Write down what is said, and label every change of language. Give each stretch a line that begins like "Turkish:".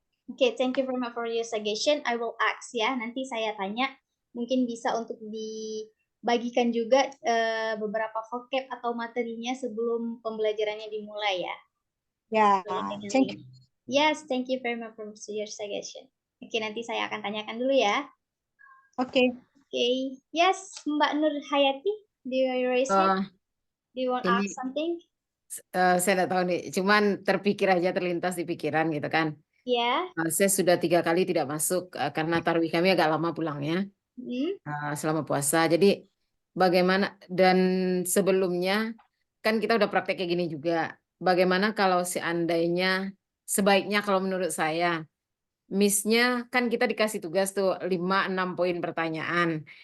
English: Okay, thank you very much for your suggestion. I will ask
Indonesian: ya. Nanti saya tanya. Mungkin bisa untuk dibagikan juga beberapa vocab atau materinya sebelum pembelajarannya dimulai ya. Ya,
English: thank you. Yes, thank you very much for your suggestion.
Indonesian: Oke, nanti saya akan tanyakan dulu ya. Oke. Oke,
English: yes, Mbak Nur Hayati, do you raise hand? Do you want to ask something?
Indonesian: Saya nggak tahu nih, cuman terpikir aja, terlintas di pikiran gitu kan. Ya. Saya sudah 3 kali tidak masuk karena tarawih kami agak lama pulangnya selama puasa. Jadi bagaimana, dan sebelumnya kan kita udah praktek kayak gini juga. Bagaimana kalau seandainya, sebaiknya kalau menurut saya, Miss-nya kan kita dikasih tugas tuh 5-6 poin pertanyaan.